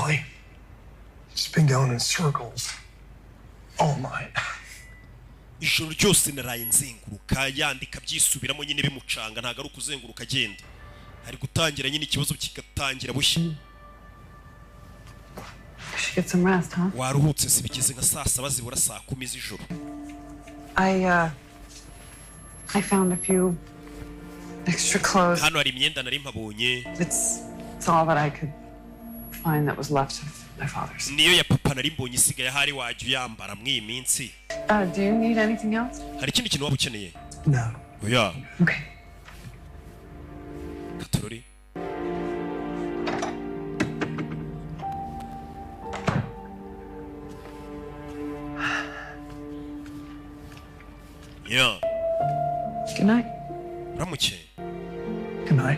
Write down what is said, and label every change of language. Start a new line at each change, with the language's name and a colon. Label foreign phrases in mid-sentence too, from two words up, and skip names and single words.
English: Ellie, just been going in circles all night.
Kinyarwanda: ijoro ryose naraye nzenguruka yandika byisubiramo nyine bimucanga ntago ari ukuzenguruka agenda ari gutangira nyine ikibazo kigatangira bushya
English: Should get some rest, huh?
Kinyarwanda: waruhutse si bigeze nka saa saba zibura saa 10 z'ijoro
English: I found a few extra clothes.
Kinyarwanda: hano hari imyenda nari mpabonye
English: It's all that I could find that was left of my father's.
Kinyarwanda: niyo ya papa nari mbonye isigaye hari wajya uyambara mw'iyi minsi
English: Do you need anything else?
Kinyarwanda: hari ikindi kintu waba ukeneye
English: No.
Kinyarwanda: oya
English: Okay. katorori ya Good night.
Kinyarwanda: uramuke
English: Good night.